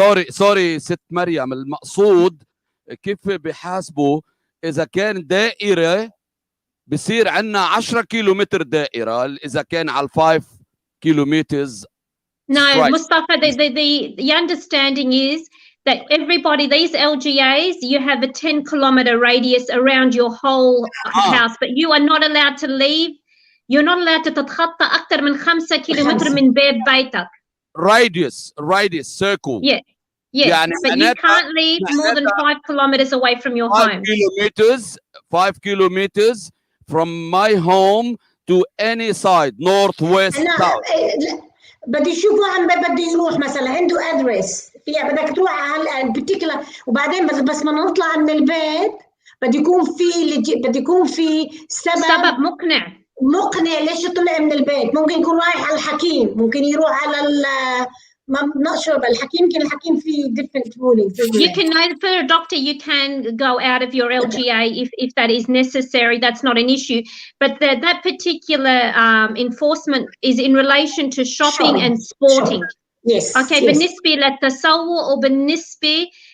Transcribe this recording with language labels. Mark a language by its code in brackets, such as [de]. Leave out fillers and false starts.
[ar] سوري ست مريم، المقصود كيف بحاسبوا إذا كان دائرة بصير عندنا 10 كيلومتر دائرة إذا كان على 5 kilometers. [en] No, Mustafa, the understanding is that everybody, these LGAs, you have a 10-kilometer radius around your whole house, but you are not allowed to leave. You're not allowed to [ar] تتخطى أكثر من 5 كيلومتر من باب بيتك. [en] Radius, circle. Yeah, [ar] يعني [en] but you can't leave more than 5 kilometers away from your home. 5 kilometers from my home to any side, north, west, south. [ar] بدي يشوفوا عم بدي يروح مثلا عنده ادرس فيها، بدك تروح على البارتيكولار، وبعدين بس ما نطلع من البيت بدي يكون في سبب مقنع ليش طلع من البيت. ممكن يكون رايح على الحكيم، ممكن يروح على [en] not sure, but [ar] الحكيم في [en] different rulings. You can know for a doctor you can go out of your LGA if that is necessary. That's not an issue. But that particular enforcement is in relation to shopping and sporting. Yes. Okay. [ar] بالنسبة للتسوق وبالنسبة